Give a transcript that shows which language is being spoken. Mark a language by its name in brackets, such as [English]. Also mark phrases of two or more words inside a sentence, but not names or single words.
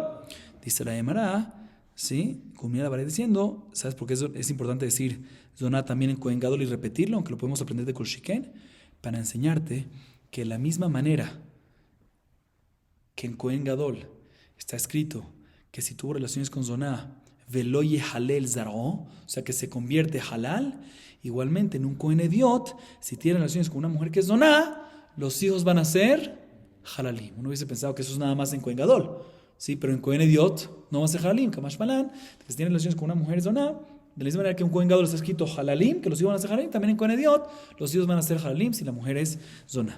[Spanish] Dice la Gemara, ¿sí? Culmina la baraita diciendo, ¿sabes por qué es importante decir Zoná también en Cohen Gadol y repetirlo, aunque lo podemos aprender de Kol Shiken? Para enseñarte que de la misma manera que en Cohen Gadol está escrito que si tuvo relaciones con Zoná, [Hebrew] veloye halel zaró, [Spanish] o sea que se convierte halal, igualmente en un Cohen Ediot, si tiene relaciones con una mujer que es Zoná, los hijos van a ser halalim. Uno hubiese pensado que eso es nada más en Cohen Gadol, sí, pero en Cohen Ediot no va a ser halalim, [Aramaic] kamash malan, [Spanish] que si tiene relaciones con una mujer Zoná, de la misma manera que en Cohen Gadol está escrito halalim, que los hijos van a ser halalim, también en Cohen Ediot los hijos van a ser halalim si la mujer es Zoná.